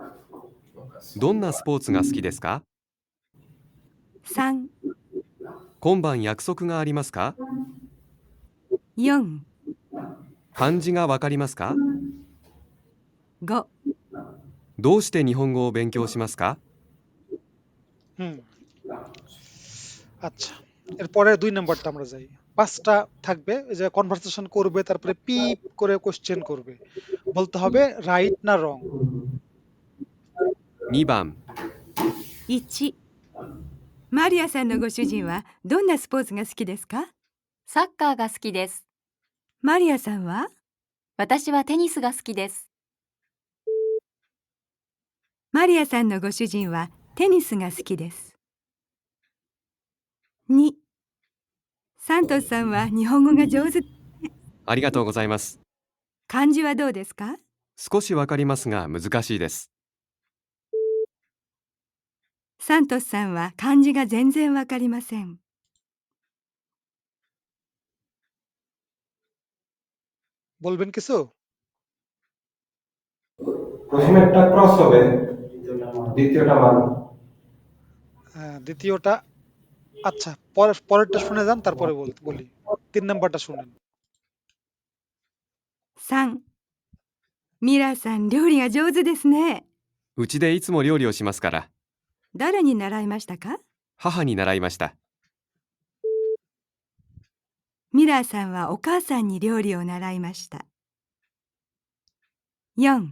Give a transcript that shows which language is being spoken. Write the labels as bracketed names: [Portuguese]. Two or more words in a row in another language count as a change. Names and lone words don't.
[Japanese] どんなスポーツが好きですか？ 3、今晩約束がありますか？ 4、漢字がわかりますか？ 5、どうして日本語を勉強しますか？ [Bangla] হুম, আচ্ছা, এরপরে 2 নম্বরটা আমরা যাই। 5টা থাকবে, এই যে কনভারসেশন করবে, তারপরে পিপ করে কোশ্চেন করবে, বলতে হবে রাইট না রং। [Japanese] 2 番 1、マリアさんのご主人はどんなスポーツが好きですか？サッカーが好きです。マリアさんは？私はテニスが好きです。マリアさんのご主人はテニスが好きです。2、サントスさんは日本語が上手。ありがとうございます。漢字はどうですか？少しわかりますが難しいです。サントスさんは漢字が全然わかりません。 [Bangla] বলবেন কিছু? প্রথমেরটা ক্রস হবে, দ্বিতীয়টা মান। দ্বিতীয়টা, আচ্ছা পরেরটা শুনে যান, তারপরে বলি। 3 নাম্বারটা শুনেন। [Japanese] 3、ミラーさん料理が上手ですね。うちでいつも料理をしますから。誰に習いましたか？母に習いました。ミラーさんはお母さんに料理を習いました。4、